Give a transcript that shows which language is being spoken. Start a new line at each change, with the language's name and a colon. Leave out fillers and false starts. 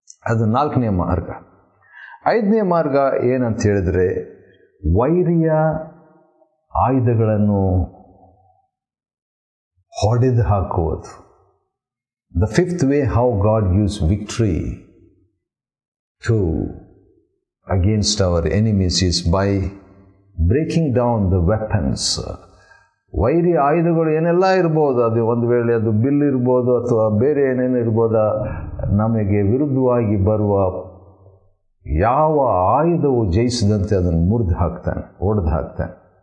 Kannada: ಅದು 4ನೇ ಮಾರ್ಗ. 5ನೇ ಮಾರ್ಗ ಏನಂತ ಹೇಳಿದರೆ ವೈರಿಯ ಆಯುಧಗಳನ್ನು ಹೊಡೆದು ಹಾಕುವುದು.
English: The 5th way how God gives victory to against our enemies is by breaking down the weapons.
Kannada: ವೈರಿ ಆಯುಧಗಳು ಏನೆಲ್ಲ ಇರ್ಬೋದು, ಅದು ಒಂದು ವೇಳೆ ಅದು ಬಿಲ್ ಇರ್ಬೋದು ಅಥವಾ ಬೇರೆ ಏನೇನು ಇರ್ಬೋದಾ, ನಮಗೆ ವಿರುದ್ಧವಾಗಿ ಬರುವ ಯಾವ ಆಯುಧವು ಜಯಿಸಿದಂತೆ ಅದನ್ನು ಮುರಿದು ಹಾಕ್ತಾನೆ, ಒಡೆದು ಹಾಕ್ತಾನೆ.